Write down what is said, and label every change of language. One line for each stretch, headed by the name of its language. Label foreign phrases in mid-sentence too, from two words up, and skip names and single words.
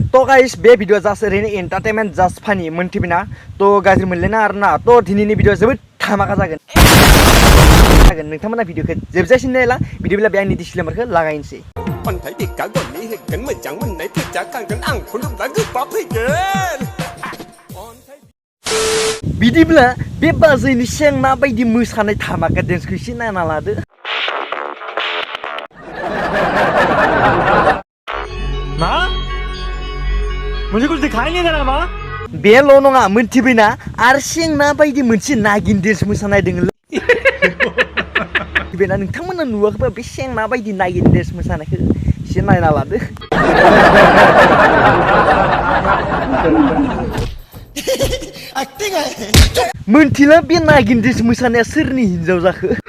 Bodo: तो गाइस बे भिडियो जास्ट ओरैनो एंटारटेनमेंट जास्ट फानि मोनथिबायना तो गाज्रि मोनलायना आरोना तो दिनैनि भिडियो जोबोद धामाका जागोन नोंथांमोना भिडियोखौ जोबजासिम नायला बिदिब्ला बे आंनि डिसक्लेमारखौ लागायनोसै अन्थाइ बिखागननि हेगोन मोजां मोननाय फैसा खांगोन आं खुलुमब्ला गोबाब फैगोन बिदिब्ला बे बाजैनि सेंना बायदि मोसानाय धामाका डेन्सखौ एसे नायना लादो
Hindi: मां मुझे कुछ दिखाई नहीं दे रहा मां
Bodo: बेल' नङा मोनथिबायना आरो सेंना बायदि मोनसे नागिन डेन्स मोसानाय दोङोलै बेना नोंथांमोना नुवाखैबा बे सेंना बायदि नागिन डेन्स मोसानायखौ एसे नायना लादो मोनथिला बे नागिन डेन्स मोसानाया सोरनि हिनजाव जाखो